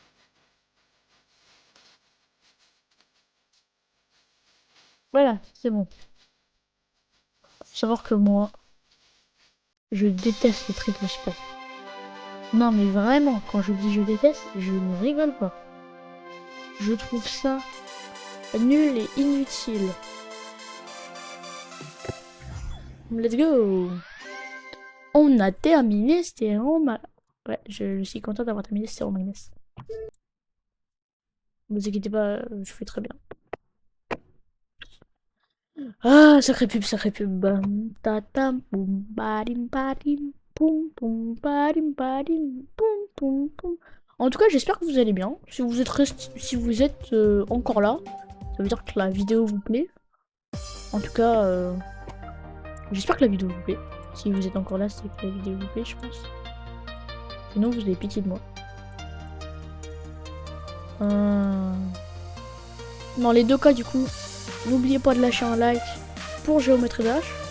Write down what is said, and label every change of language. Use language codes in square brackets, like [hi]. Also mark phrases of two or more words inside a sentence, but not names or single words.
[fr] Voilà, c'est bon. Faut savoir que moi, je déteste les [en] triple spike. [fr] Non mais vraiment, quand je dis je déteste, je ne rigole pas. Je trouve ça nul et inutile. [en] Let's go. [fr] On a terminé Stéréo Ouais, je suis content d'avoir terminé Stéréo Magnus. Ne vous inquiétez pas, je fais très bien. Ah, sacré pub, sacré pub. Bam, tatam, boum, badim, badim, poum, poum, badim, badim, poum, poum, poum. En tout cas, j'espère que vous allez bien. Si vous êtes encore là, ça veut dire que la vidéo vous plaît. En tout cas, j'espère que la vidéo vous plaît. Si vous êtes encore là, c'est que la vidéo vous plaît, je pense. Sinon, vous avez pitié de moi. Dans les deux cas, du coup, n'oubliez pas de lâcher un like pour Géométrie Dash.